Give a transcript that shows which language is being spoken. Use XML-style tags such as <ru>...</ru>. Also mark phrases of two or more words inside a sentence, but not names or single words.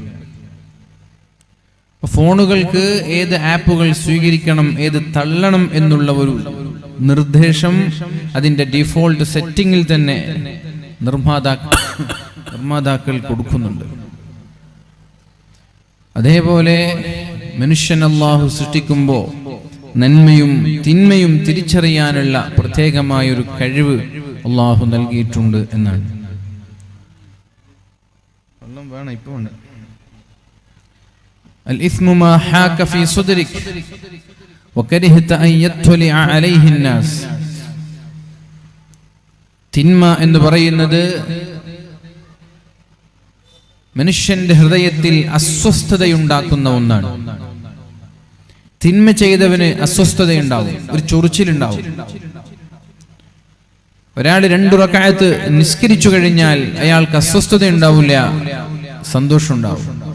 <ml>ഫോണുകൾക്ക് ഏത് ആപ്പുകൾ സ്വീകരിക്കണം, ഏത് തള്ളണം എന്നുള്ള ഒരു നിർദ്ദേശം അതിൻ്റെ</ml> <en>default setting</en> <ml>തന്നെ നിർമ്മാതാക്കൾ കൊടുക്കുന്നുണ്ട്. അതേപോലെ മനുഷ്യൻ അല്ലാഹു സൃഷ്ടിക്കുമ്പോൾ നന്മയും തിന്മയും തിരിച്ചറിയാനുള്ള പ്രത്യേകമായൊരു കഴിവ് അല്ലാഹു നൽകിയിട്ടുണ്ട് എന്നാണ്.</ml> <ar>الإثم ما حاك في صدرك وكرهت أن يطلع عليه الناس.</ar> <ml>തിന്മ എന്ന് പറയുന്നത് മനുഷ്യന്റെ ഹൃദയത്തിൽ അസ്വസ്ഥതയുണ്ടാക്കുന്ന ഒന്നാണ്. തിന്മ ചെയ്തവന് അസ്വസ്ഥതയുണ്ടാവും, ഒരു ചൊറിച്ചിലുണ്ടാവും. ഒരാൾ 2 റക്അത്ത് നിസ്കരിച്ചു കഴിഞ്ഞാൽ അയാൾക്ക് അസ്വസ്ഥത ഉണ്ടാവില്ല, സന്തോഷം ഉണ്ടാവും.</ml>